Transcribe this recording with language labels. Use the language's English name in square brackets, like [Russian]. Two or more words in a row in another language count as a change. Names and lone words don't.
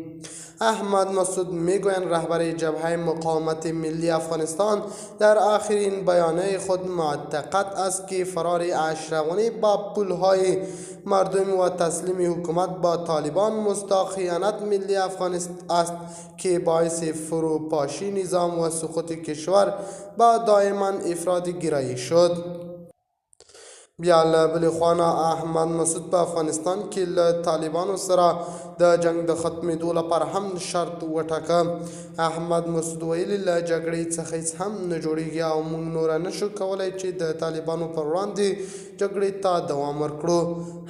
[Persian] احمد مسعود میگویند رهبر جبهه مقاومت ملی افغانستان در آخرین بیانیه خود معتقد است که فرار اشرف غنی با پولهای مردمی و تسلیم حکومت با طالبان مستاق خیانت ملی افغانستان است که باعث فروپاشی نظام و سقوط کشور با دائما افراد گرایی شد. [Pashto] بیا له بلې خوا نه احمد مسعود په افغانستان کې له طالبانو سره د جنګ د ختمېدو لپاره هم شرط وټاکه. احمد مسعود ویلي له جګړې څخه هیڅ هم نه جوړیږي او موږ نوره نشو کولی چې د طالبانو پر وړاندې جګړې ته دوام ورکړو.